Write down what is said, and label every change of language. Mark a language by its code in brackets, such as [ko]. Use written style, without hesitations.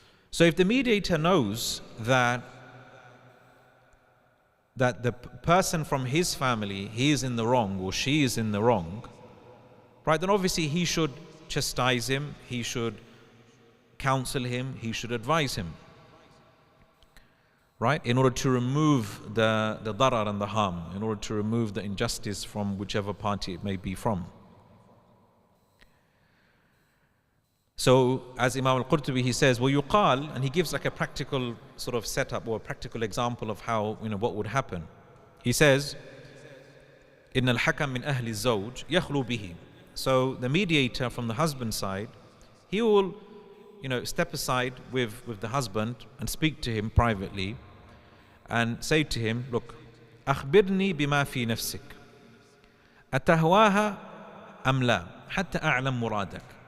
[en] So if the mediator knows that the person from his family, he is in the wrong or she is in the wrong, right, then obviously he should chastise him, he should counsel him, he should advise him, right, in order to remove the darar and the harm, in order to remove the injustice from whichever party it may be from. So as Imam al-Qurtubi, he says, [ar] وَيُقَال, [en] and he gives like a practical sort of setup or a practical example of how, you know, what would happen. He says, [ar] إِنَّ الْحَكَمْ مِنْ أَهْلِ الزَّوْجِ يَخْلُو بِهِ. [en] So the mediator from the husband side, he will, you know, step aside with the husband and speak to him privately and say to him, look, [ar] أخبرني بما في نفسك أتهواها أم لا حتى أعلم مرادك.